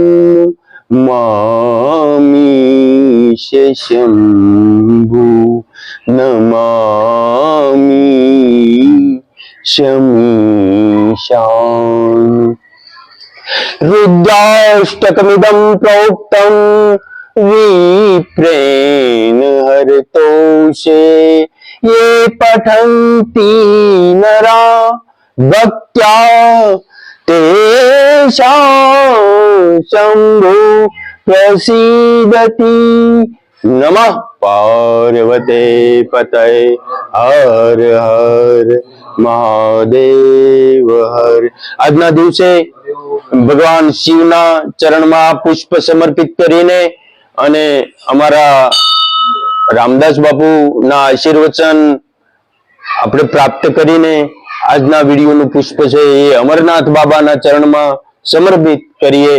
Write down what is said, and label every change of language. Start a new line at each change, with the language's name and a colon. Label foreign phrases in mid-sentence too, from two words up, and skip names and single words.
Sanskrit: मामीश शम्भु नमामि शमीशान रुद्राष्टकमिदं प्रोक्तं विप्रेण हरतोषे ये पठन्ति नरा भक्त्या तेषां शम्भु प्रसीदति नमः पार्वते पतये हर हर મહાદેવ હર.
Gujarati: આજના દિવસે ભગવાન શિવના ચરણમાં પુષ્પ સમર્પિત કરીને અને અમારા રામદાસ બાપુના આશીર્વચન આપણે પ્રાપ્ત કરીને આજના વિડીયોનું પુષ્પ છે એ અમરનાથ બાબાના ચરણમાં સમર્પિત કરીએ.